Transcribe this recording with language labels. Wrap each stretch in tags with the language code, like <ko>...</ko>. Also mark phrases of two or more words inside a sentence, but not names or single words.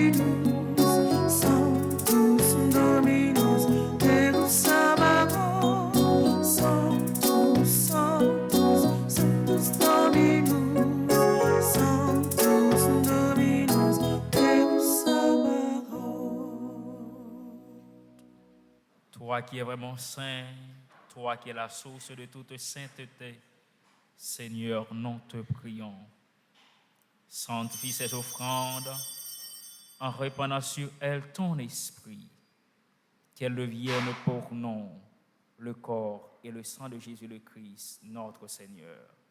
<la>Dominus, Sanctus Dominus, Deus Sabaoth, Sanctus, Sanctus, Sanctus Dominus, Sanctus Dominus, Deus Sabaoth.</la> <fr>Toi qui es vraiment saint, toi qui es la source de toute sainteté, Seigneur, nous te prions. Sanctifie cette offrande en répandant sur elle ton esprit, qu'elle devienne pour nous le corps et le sang de Jésus le Christ, notre Seigneur.</fr>